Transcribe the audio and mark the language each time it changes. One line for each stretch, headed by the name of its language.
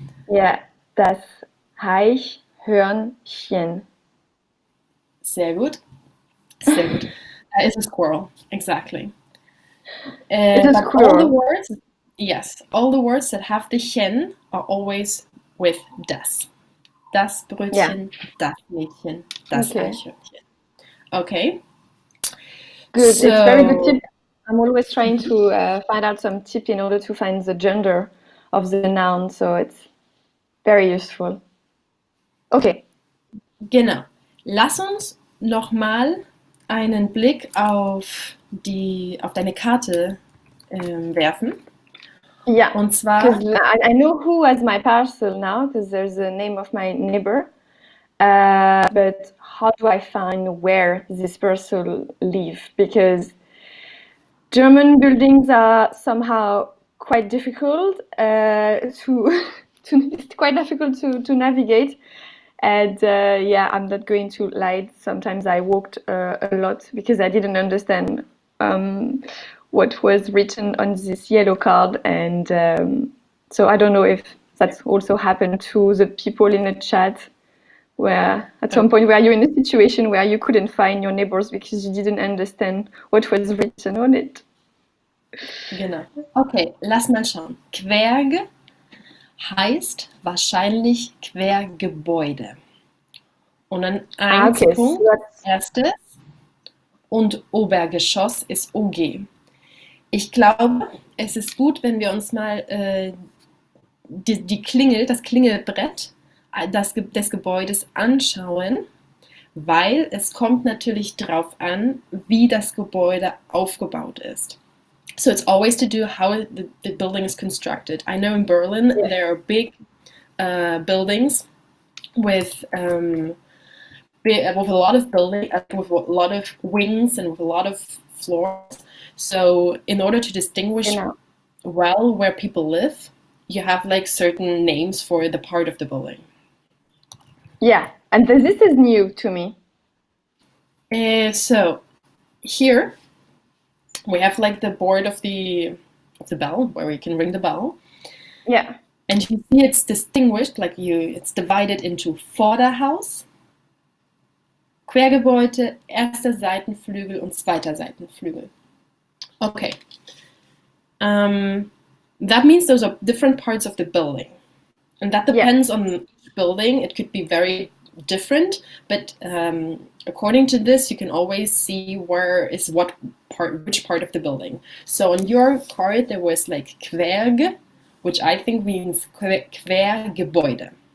English: Yeah,
German: das Eichhörnchen. Sehr gut. Sehr gut.
English: It's a squirrel, exactly. It's a but squirrel. all the words, yes, all the words that have the chen are always with das.
German: Das Brötchen, das Mädchen, das Eichhörnchen.
English: Okay. Good. So, it's very good tip. I'm always trying to find out some tip in order to find the gender of the noun, so it's very useful. Okay.
German: Genau. Lass uns nochmal einen Blick auf deine Karte werfen.
English: Yeah.
German: Und zwar,
English: because I know who has my parcel now, because there's the name of my neighbor. But how do I find where this parcel live? Because German buildings are somehow quite difficult it's quite difficult to navigate. And I'm not going to lie. Sometimes I walked a lot because I didn't understand what was written on this yellow card. And so I don't know if that's also happened to the people in the chat, where at some point were you in a situation where you couldn't find your neighbors because you didn't understand what was written on it?
German: Genau. Okay, lass mal schauen. Querge heißt wahrscheinlich Quergebäude. Und dann eins Punkt, erstes. Und Obergeschoss ist OG. Ich glaube, es ist gut, wenn wir uns mal die Klingel, das Klingelbrett des Gebäudes anschauen, weil es kommt natürlich drauf an, wie das Gebäude aufgebaut ist.
English: So it's always to do how the building is constructed. I know in Berlin there are big buildings with a lot of with a lot of wings and with a lot of floors. So in order to distinguish well where people live, you have like certain names for the part of the building. Yeah, and this is new to me. So here we have like the board of the bell where we can ring the bell. Yeah. And you see it's distinguished, like it's divided into Vorderhaus, Quergebäude, erster Seitenflügel und zweiter Seitenflügel. Okay. That means those are different parts of the building. And that depends on each building. It could be very different, but according to this, you can always see where is which part of the building. So on your card, there was like Querge, which I think means Quergebäude.